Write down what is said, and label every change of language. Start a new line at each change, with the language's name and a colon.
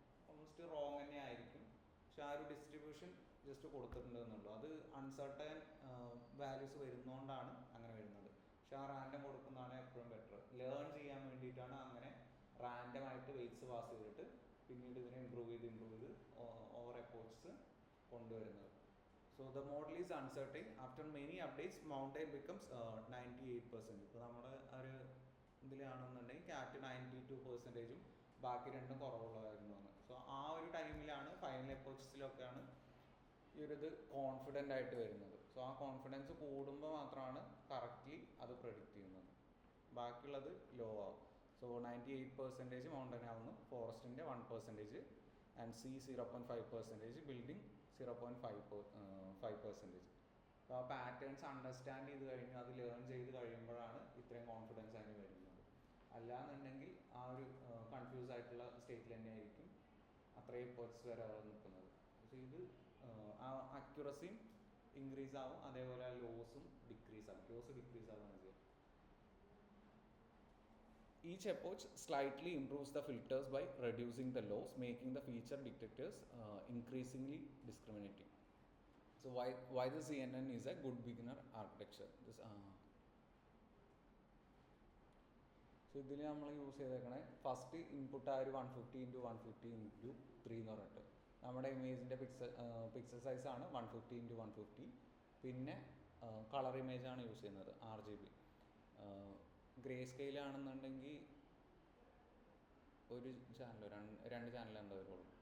Malayalam: Almost wrong തന്നെ ആയിരിക്കും, പക്ഷെ ആ ഒരു ഡിസ്ട്രിബ്യൂഷൻ ജസ്റ്റ് കൊടുത്തിട്ടുണ്ട് എന്നുള്ളൂ. അത് അൺസർട്ടൈൻ വാല്യൂസ് വരുന്നതുകൊണ്ടാണ് അങ്ങനെ വരുന്നത്. പക്ഷെ ആ റാൻഡം കൊടുക്കുന്നതാണ് എപ്പോഴും ബെറ്റർ. ലേൺ ചെയ്യാൻ വേണ്ടിയിട്ടാണ് അങ്ങനെ റാൻഡമായിട്ട് വെയ്റ്റ്സ് പാസ് ചെയ്തിട്ട് പിന്നീട് ഇതിനെ ഇമ്പ്രൂവ് ചെയ്ത് ഓവർ എപ്പോർട്സ് കൊണ്ടുവരുന്നത്.
English: So the model is uncertain. After many updates, mountain becomes 98%.
Malayalam: ഇപ്പോൾ നമ്മുടെ ഒരു ഇതിലാണെന്നുണ്ടെങ്കിൽ ക്യാറ്റ് 92%, ബാക്കി രണ്ടും കുറവുള്ളതായിരുന്നു. സോ ആ ഒരു ടൈമിലാണ് ഫൈനൽ എപ്പോഴ്സിലൊക്കെയാണ് ഈ ഒരു ഇത് കോൺഫിഡൻ്റ് ആയിട്ട് വരുന്നത്. സോ ആ കോൺഫിഡൻസ് കൂടുമ്പോൾ മാത്രമാണ് കറക്റ്റ്ലി അത് പ്രെഡിക്റ്റ് ചെയ്യുന്നത്, ബാക്കിയുള്ളത് ലോ ആവും. സോ 98% മൗണ്ടൻ ആവുന്നു, ഫോറസ്റ്റിൻ്റെ 1%, ആൻഡ് സി 0.5%, ബിൽഡിംഗ് 0.5%. അപ്പോൾ ആ പാറ്റേൺസ് അണ്ടർസ്റ്റാൻഡ് ചെയ്ത് കഴിഞ്ഞു, അത് ലേൺ ചെയ്ത് കഴിയുമ്പോഴാണ് ഇത്രയും കോൺഫിഡൻസ് അതിന് വരുന്നത്. അല്ലാന്നുണ്ടെങ്കിൽ ആ ഒരു കൺഫ്യൂസ് ആയിട്ടുള്ള സ്റ്റേറ്റിൽ തന്നെ ആയിരിക്കും അത്രയും എഫേർട്സ് വരെ നിൽക്കുന്നത്. പക്ഷേ ഇത് ആ അക്യുറസിയും ഇൻക്രീസ് ആവും, അതേപോലെ ലോസും ഡിക്രീസ് ആവും. ലോസ് ഡിക്രീസ് ആവുകയാണ് ചെയ്യുക.
English: Each approach slightly improves the filters by reducing the loss, making the feature detectors increasingly discriminating. So why the CNN is a good beginner architecture?
Malayalam: So ഇതിൽ നമ്മൾ യൂസ് ചെയ്തേക്കണേ first input ആ ഒരു 150x150x3 എന്ന് പറഞ്ഞിട്ട് നമ്മുടെ ഇമേജിൻ്റെ പിക്സൽ സൈസാണ് 150x150. പിന്നെ കളർ ഇമേജാണ് യൂസ് ചെയ്യുന്നത് RGB. ഗ്രേ സ്കെയിലാണെന്നുണ്ടെങ്കിൽ ഒരു ചാനലോ രണ്ട് ചാനൽ എന്താ വരുള്ളൂ.